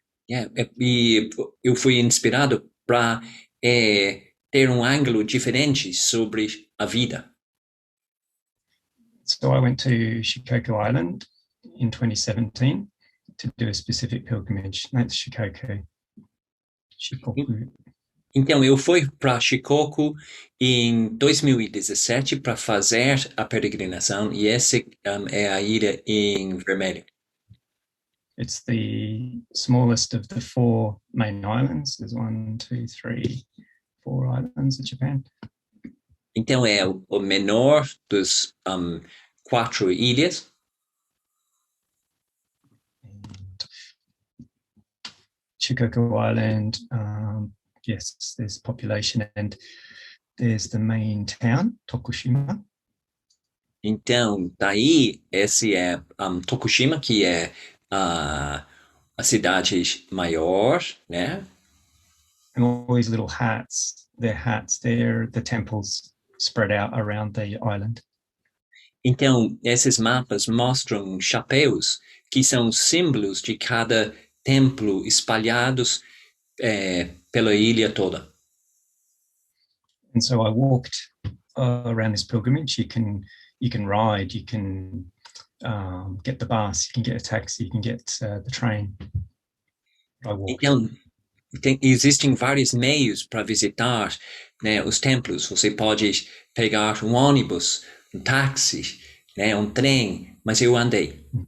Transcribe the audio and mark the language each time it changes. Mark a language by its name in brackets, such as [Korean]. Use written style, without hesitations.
[Portuguese] E eu fui inspirado para ter ângulo diferente sobre a vida. [English] So I went to Shikoku Island in 2017 to do a specific pilgrimage. That's Shikoku. [Portuguese] Então, eu fui para Shikoku em 2017 para fazer a peregrinação, e essa é a ilha em vermelho. [English] It's the smallest of the 4 main islands. There's 1, 2, 3, 4 islands in Japan. [Portuguese] Então, é o menor dos 4 ilhas. [English] Shikoku Island, yes, there's population, and there's the main town, Tokushima. [Portuguese] Então, daí, esse é Tokushima, que é a cidade maior, né? [English] And all these little hats, they're the temples spread out around the island. [Portuguese] Então, esses mapas mostram chapéus, que são símbolos de cada templo espalhados pela ilha toda. [English] And so I walked around this pilgrimage. You can ride, you can get the bus, you can get a taxi, you can get the train. I walked. [Portuguese] Então, existem vários meios para visitar, né, os templos. Você pode pegar um ônibus, um táxi, né, um trem, mas eu andei.